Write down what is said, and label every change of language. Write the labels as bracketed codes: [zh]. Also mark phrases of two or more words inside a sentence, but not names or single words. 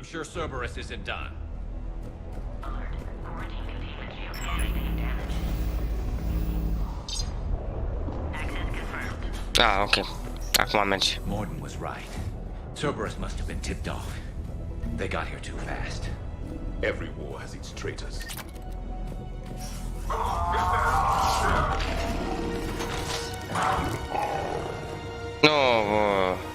[en] Cerberus isn't done. [ro] Ah, ok. Acum merge. [en] Morden was right. Cerberus must have been tipped off. They got here too fast. Every war has its traitors. No.